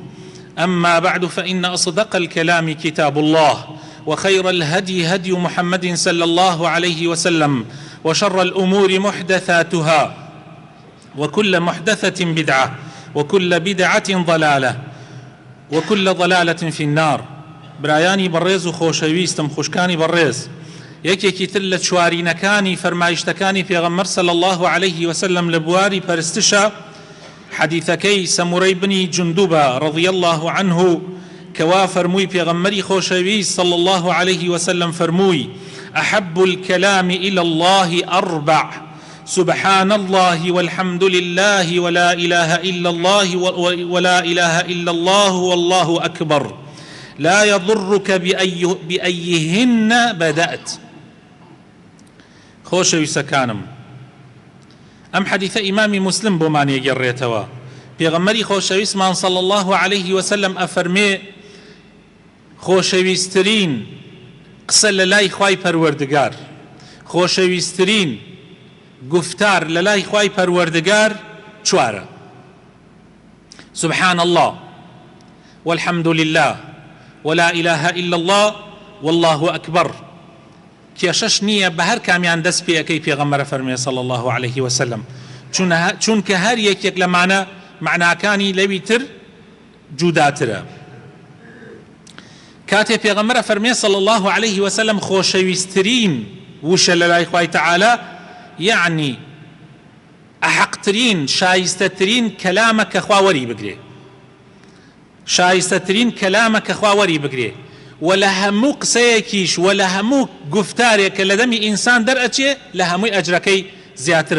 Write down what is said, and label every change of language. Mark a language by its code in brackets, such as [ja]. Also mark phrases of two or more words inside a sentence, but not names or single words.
[ar] أما بعد، فإن أصدق الكلام كتاب الله، وخير الهدي هدي محمد صلى الله عليه وسلم، وشر الأمور محدثاتها، وكل محدثة بدعة، وكل بدعة ضلالة، وكل ضلالة في النار. [ku] برایانی بەڕێز و خۆشەویستم، خوشکانی بەڕێز، یەکێکی تر لە چوارینەکانی فەرمایشتەکانی پێغەمبەر [ar] صلی الله عليه وسلم [ku] لە بواری پەرستشە حەدیثەکەی سەمورەی بنی جندوبە [ar] رضی الله عنه [ku] کەوا فەرمووی پێغەمبەری خۆشەویست [ar] صلی الله عليه وسلم [ku] فەرمووی: [ar] أحب الكلام إلى الله أربع: سبحان الله والحمد لله ولا إله إلا الله ولا إله إلا الله والله أكبر، لا يضرك بأيهن بدأت. [ku] خۆشەویستەکانم، ئەم حەدیثە ئیمامی مسلم بۆمان یەگەڕێتەوە. پێغەمبەری خۆشەویستمان [ar] صلی الله عليه وسلم [ku] ئەفەرمێ: خۆشەویستترین قسە لە لای خوای پەروەردگار، خۆشەویستترین گفتار لە لای خوای پەروەردگار چوارە: [ar] سبحان الله والحمد لله ولا إله إلا الله والله أكبر. [ku] کێشەش نییە بە هەر کامیان دەست پێەکەی پێغەمبەر فەرمێ [ar] صلی الله عليه وسلم، [ku] چونکە هەر یەکێک لەمانە معناکانی لەوی تر جوداترە. کاتێ پێغەمبەر فەرمێ [ar] صلی الله عليه وسلم [ku] خۆشەویستترین وشە لە لای خوای تەعالا، یعنی ئەحەقترین شایستەترین کەلامە کە خوا وەری بگرێ، شایستەترین کەلامە کە خوا وەری بگرێ، و لە هەموو قسەیەکیش و لە هەموو گفتارێک کە لە دەمی ئینسان دەرئەچێ لە هەمووی ئەجرەکەی زیاترە.